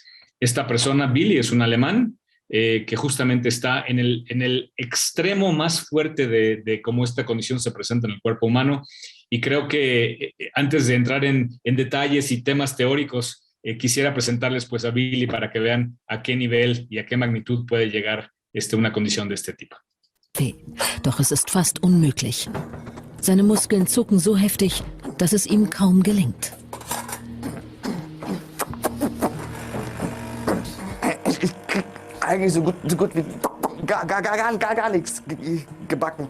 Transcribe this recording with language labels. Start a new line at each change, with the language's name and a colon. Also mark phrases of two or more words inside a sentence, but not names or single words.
Spanish: Esta persona, Billy, es un alemán, que justamente está en el extremo más fuerte de cómo esta condición se presenta en el cuerpo humano. Y creo que antes de entrar en detalles y temas teóricos, quisiera presentarles pues a Billy para que vean a qué nivel y a qué magnitud puede llegar una condición de este tipo.
German: Doch es ist fast unmöglich. Seine Muskeln zucken so heftig, dass es ihm kaum gelingt. Ich krieg eigentlich so gut wie gar nichts gebacken.